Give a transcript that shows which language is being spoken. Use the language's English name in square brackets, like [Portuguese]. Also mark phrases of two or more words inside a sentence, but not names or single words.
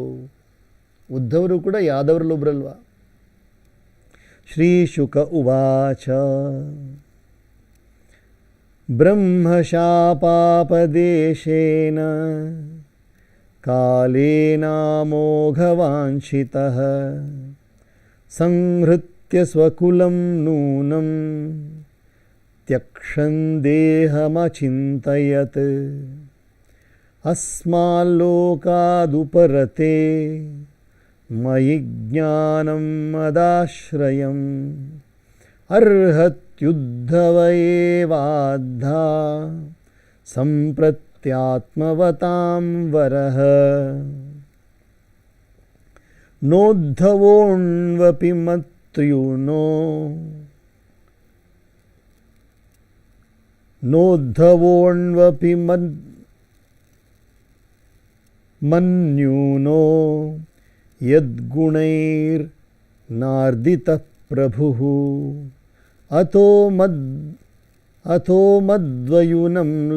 [Kannada] ಉದ್ಧವರು ಕೂಡ ಯಾದವರಲ್ಲೊಬ್ಬರಲ್ವ. [Sanskrit] ಶ್ರೀ ಶುಕ ಉವಾಚ ಬ್ರಹ್ಮಶಾಪಾಪದೇಶೇನ ಕಾಲೇನಾಮೋಘವಾಂಛಿತಃ ಸಂಹೃತ್ಯ ಸ್ವಕುಲಂ ನೂನಂ ತ್ಯಕ್ಷನ್ ದೇಹಮಚಿಂತಯತ್ ಅಸ್ಮಾಲ್ಲೋಕಾದುಪರತೆ ಮಯಿ ಜ್ಞಾನಂ ಮದಾಶ್ರಯಂ ಅರ್ಹತ್ಯುದ್ಧವ ಏವಾದ್ಧಾ ಸಂಪ್ರತ್ಯೇವ ಮತ್ಯಾತ್ಮವತಾಂ ವರಃ ನೋದ್ಧವೋಣ್ವಪಿ ಮತ್ರ್ಯುನೋ ನೋದ್ಧವೋಣ್ವಪಿ ಮನ್ಯೂನೋ ಯದ್ಗುಣೈರ್ನಾರ್ದಿತಃ ಪ್ರಭುಃ ಅಥೋ ಮದ್ವಯುನಂ